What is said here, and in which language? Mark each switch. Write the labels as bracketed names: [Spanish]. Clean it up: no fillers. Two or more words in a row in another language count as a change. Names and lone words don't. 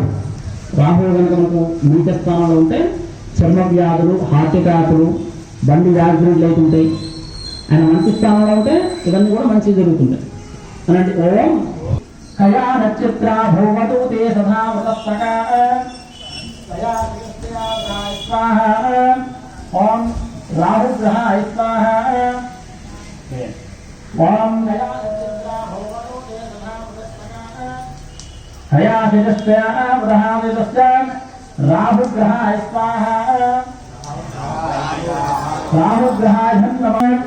[Telugu] రాహు కనుక మనకు నీచ స్థానంలో ఉంటే చర్మ వ్యాధులు, [English] heart attacks, [Telugu] బండి యాక్సిడెంట్లు అవుతుంటాయి. ఆయన మంచి స్థానంలో ఉంటే ఇవన్నీ కూడా మంచి జరుగుతుంటాయి. [Sanskrit] అలాంటి ఓం కయా నక్షత్ర భూమతు తే సదామృతస్తకా ओम राहु ग्रहाय स्वाहा ओम हयासितस्य ब्रह्मादितस्य राहु ग्रहाय स्वाहा राहु ग्रहाय नमः